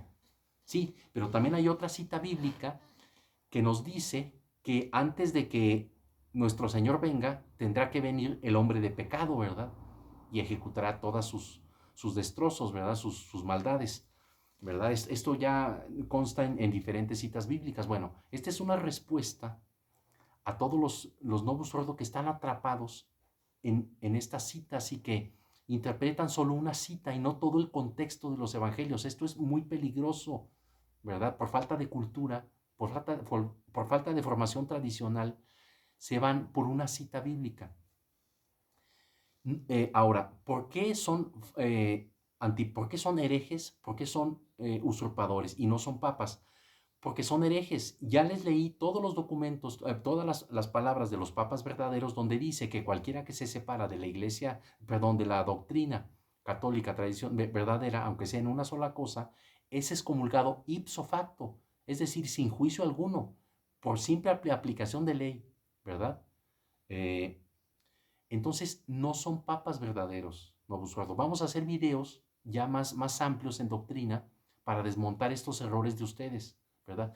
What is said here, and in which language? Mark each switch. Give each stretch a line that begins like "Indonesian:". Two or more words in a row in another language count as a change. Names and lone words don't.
Spanish: Sí, pero también hay otra cita bíblica que nos dice que antes de que nuestro Señor venga, tendrá que venir el hombre de pecado, ¿verdad? Y ejecutará todas sus destrozos, ¿verdad? Sus maldades, ¿verdad? Esto ya consta en diferentes citas bíblicas. Bueno, esta es una respuesta a todos los
Latin: novus ordo
Spanish: que están atrapados en esta cita, así que interpretan solo una cita y no todo el contexto de los evangelios. Esto es muy peligroso, ¿verdad? Por falta de cultura, por falta de formación tradicional, se van por una cita bíblica. Ahora, ¿por qué son herejes? ¿Por qué son usurpadores y no son papas? Porque son herejes. Ya les leí todos los documentos, todas las palabras de los papas verdaderos donde dice que cualquiera que se separa de la iglesia, perdón, de la doctrina católica, tradición verdadera, aunque sea en una sola cosa, es excomulgado
Latin: ipso facto,
Spanish: es decir, sin juicio alguno, por simple aplicación de ley, ¿verdad? Entonces, no son papas verdaderos,
Latin: Novus Ordo.
Spanish: Vamos a hacer videos ya más amplios en doctrina para desmontar estos errores de ustedes, ¿verdad?